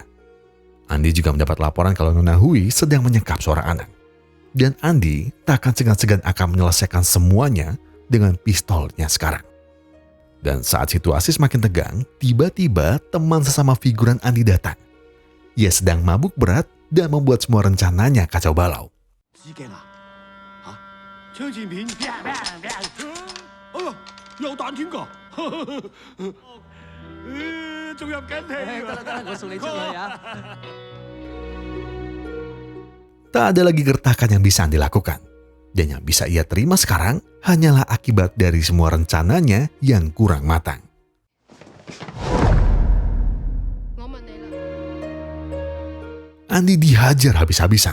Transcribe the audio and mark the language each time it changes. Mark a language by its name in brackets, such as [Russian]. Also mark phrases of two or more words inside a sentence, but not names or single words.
[Indonesian] Andi juga mendapat laporan kalau Nona Hui sedang menyekap seorang anak. Dan Andi tak akan segan-segan akan menyelesaikan semuanya dengan pistolnya sekarang. Dan saat situasi semakin tegang, tiba-tiba teman sesama figuran Andi datang. Ia sedang mabuk berat dan membuat semua rencananya kacau balau. [Cantonese] 知鏡啊？嚇！槍戰片？哎呀，有彈添㗎！仲入緊戲啊！我送你出去啊！ [Indonesian] Tak ada lagi gertakan yang bisa Andi lakukan. Dan yang bisa ia terima sekarang hanyalah akibat dari semua rencananya yang kurang matang. Andi dihajar habis-habisan.